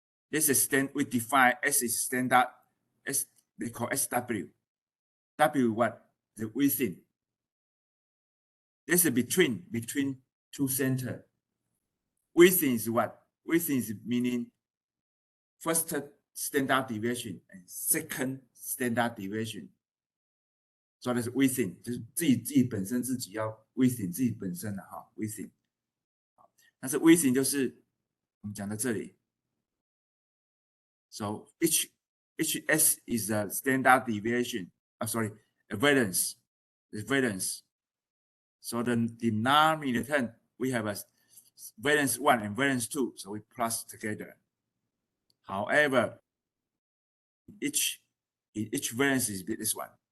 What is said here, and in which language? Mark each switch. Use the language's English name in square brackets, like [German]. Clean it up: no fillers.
[English] This is we define S is standard. S they call SW. W what? The within. This is between two center. Within is what? Within is meaning first standard deviation and second standard deviation. So that's within， [Chinese] 就是自己本身自己要 within 自己本身的哈 within。但是 within 就是我们讲到这里。 [English] So each S is a standard deviation. Sorry, a variance. The variance. So the denominator we have a variance 1 and variance 2. So we plus together. However, each variance is this one.